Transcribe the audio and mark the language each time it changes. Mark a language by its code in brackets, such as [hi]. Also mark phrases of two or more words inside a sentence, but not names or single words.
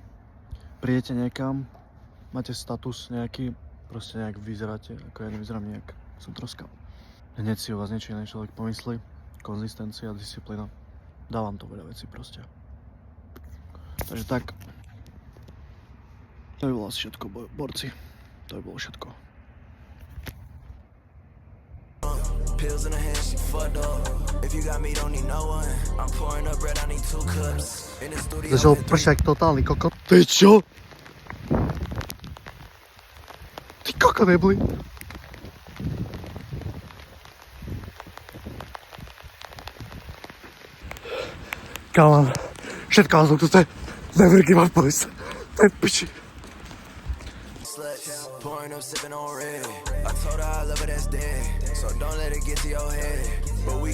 [sk] Prídete niekam, máte status nejaký, proste nejak vyzeráte, ako ja nevyzerám nejak, som troska. Hneď si o vás niečo iné človek pomyslí, konzistencia, disciplína. Dávam to veľa vecí proste. Takže tak. To by bolo asi všetko, borci. To by bolo všetko. [en] Pills in the hand, she fucked up. If you got me, don't need no one. I'm pouring up bread, I need 2 cups. In the studio. [sk] Začal pršať totálny kokot. Ty čo? Ty kokot neboli. Kámo, všetko vás tu [en] never give up, boys. [sk] To je piči. [en] Pouring up, sipping on red. I told her I love her, that's dead. So don't let it get to your head. But we